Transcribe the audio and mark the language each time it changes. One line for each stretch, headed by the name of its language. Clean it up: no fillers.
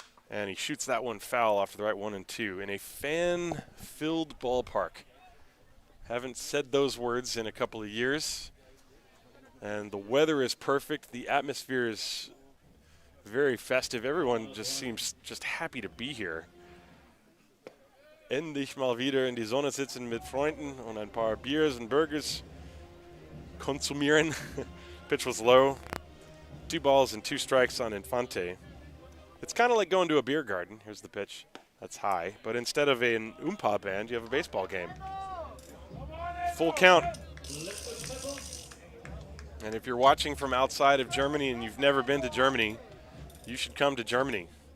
English: And he shoots that one foul off to the right, 1-2, in a fan-filled ballpark. Haven't said those words in a couple of years. And the weather is perfect. The atmosphere is very festive. Everyone just seems just happy to be here.
German: Endlich mal wieder in die Sonne sitzen mit Freunden und ein paar Biers und Burgers konsumieren.
English: Pitch was low. 2 balls and 2 strikes on Infante. It's kind of like going to a beer garden. Here's the pitch. That's high. But instead of an oompa band, you have a baseball game. Full count. And if you're watching from outside of Germany and you've never been to Germany, you should come to Germany.